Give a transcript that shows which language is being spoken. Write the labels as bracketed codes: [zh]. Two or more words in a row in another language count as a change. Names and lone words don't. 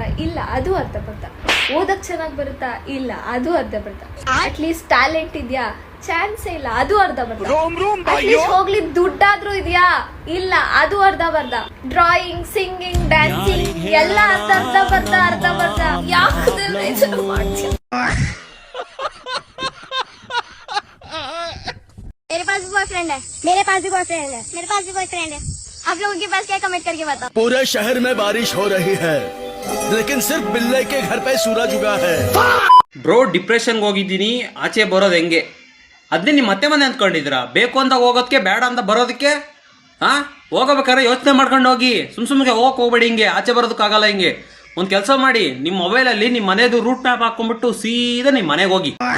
[kn] ಇಲ್ಲ, ಅದು ಅರ್ಧಪರ್ಧ. ಓದಕ್ ಚೆನ್ನಾಗ್ ಬರುತ್ತಾ? ಇಲ್ಲ, ಅದು ಅರ್ಧಪರ್ಧ. ಅಟ್ಲೀಸ್ಟ್ ಟ್ಯಾಲೆಂಟ್ ಇದ್ಯಾ? ಚಾನ್ಸೇ ಇಲ್ಲ, ಅದು ಅರ್ಧಪರ್ಧ. ಅಟ್ಲೀಸ್ಟ್ ಹೋಗ್ಲಿ ದುಡ್ಡಾದ್ರೂ ಇದ್ಯಾ? ಇಲ್ಲ, ಅದು ಅರ್ಧಪರ್ಧ. [en] drawing, singing, dancing [kn] ಎಲ್ಲ ಅರ್ಧಪರ್ಧ. ಯಾಕೆ ಮಾಡ್ತೀಯ? [hi] मेरे पास भी बॉयफ्रेंड है, मेरे पास भी बॉयफ्रेंड है, मेरे पास भी बॉयफ्रेंड है. आप लोगों के पास क्या कमेंट करके बताओ. पूरे शहर में बारिश हो रही है, लेकिन सिर्फ बिल्ले के घर पे सूरज उगा है. [kn] ಬ್ರೋ, ಡಿಪ್ರೆಷನ್ಗೆ ಹೋಗಿದ್ದೀನಿ. ಆಚೆ ಬರೋದು ಹೆಂಗೆ? ಅದನ್ನೇ ನೀವು ಮತ್ತೆ ಮನೆ ಅಂದ್ಕೊಂಡಿದ್ದೀರಾ? ಬೇಕು ಅಂತ ಹೋಗೋದಕ್ಕೆ, ಬೇಡ ಅಂತ ಬರೋದಕ್ಕೆ. ಹೋಗಬೇಕಾದ್ರೆ ಯೋಚನೆ ಮಾಡ್ಕೊಂಡು ಹೋಗಿ. ಸುಮ್ಮನೆ ಹೋಗ್ಬೇಡಿ. ಹಿಂಗೆ ಆಚೆ ಬರೋದಕ್ಕಾಗಲ್ಲ. ಹಿಂಗೆ ಒಂದು ಕೆಲಸ ಮಾಡಿ, ನಿಮ್ಮ ಮೊಬೈಲಲ್ಲಿ ನಿಮ್ಮ ಮನೆದು [en] route map [kn] ಹಾಕೊಂಡ್ಬಿಟ್ಟು ಸೀದಾ ನಿಮ್ಮ ಮನೆಗೆ ಹೋಗಿ.